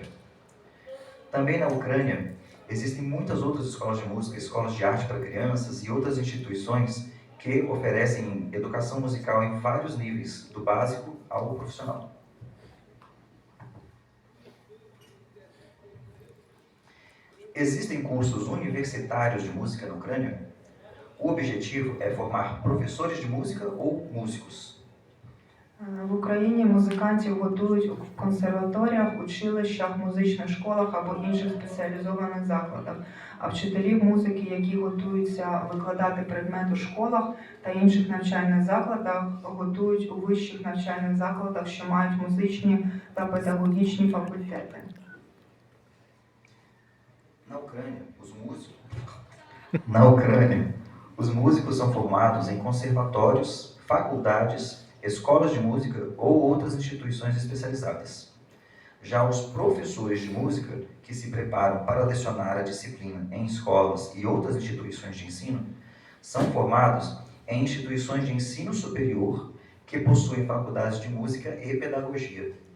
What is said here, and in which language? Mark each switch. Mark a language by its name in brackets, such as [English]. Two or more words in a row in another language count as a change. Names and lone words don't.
[Portuguese] Também na Ucrânia, existem muitas outras escolas de música, escolas de arte para crianças e outras instituições que oferecem educação musical em vários níveis, do básico ao profissional. Existem cursos universitários de música na Ucrânia. O objetivo é formar professores de música ou músicos. [Ukrainian] В Україні музикантів готують в консерваторіях, училищах, музичних школах або інших спеціалізованих закладах. А вчителів музики, які готуються викладати предмет у школах та інших навчальних закладах, готують у вищих навчальних закладах, що мають музичні та педагогічні факультети. [Portuguese] Na Ucrânia, os músicos são formados em conservatórios, faculdades, escolas de música ou outras instituições especializadas. Já os professores de música, que se preparam para lecionar a disciplina em escolas e outras instituições de ensino, são formados em instituições de ensino superior que possuem faculdades de música e pedagogia.